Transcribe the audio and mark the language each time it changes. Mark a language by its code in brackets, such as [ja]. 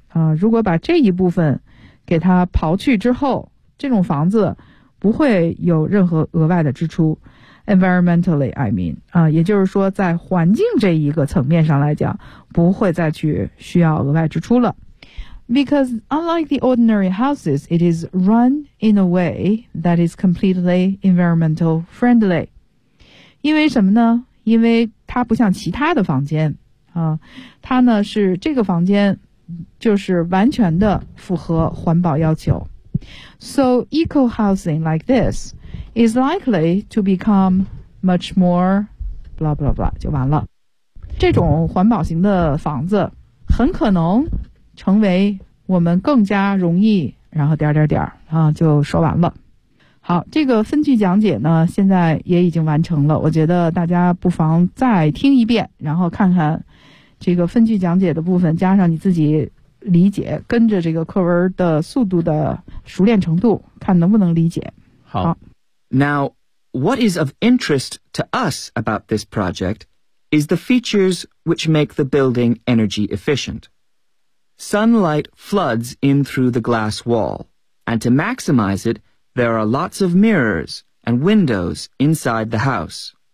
[zh] 啊，如果把这一部分给它刨去之后，这种房子不会有任何额外的支出。 [en] Environmentally, I mean. [zh] 啊，也就是说在环境这一个层面上来讲，不会再去需要额外支出了。 [en] Because unlike the ordinary houses, it is run in a way that is completely environmental friendly. [zh] 因为什么呢？因为它不像其他的房间啊，它呢是这个房间就是完全的符合环保要求。 [en] So eco housing like this is likely to become much more blah blah blah [zh] 就完了。这种环保型的房子很可能成为我们更加容易，然后点点点啊，就说完了。好，这个分句讲解呢，现在也已经完成了。我觉得大家不妨再听一遍，然后看看这个分句讲解的部分，加上你自己理解，跟着这个课文的速度的熟练程度，看能不能理解。好。 [en] Now, what is of interest to us about this project is the features which make the building energy efficient. Sunlight floods in through the glass wall, and to maximize it, there are lots of mirrors and windows inside the house.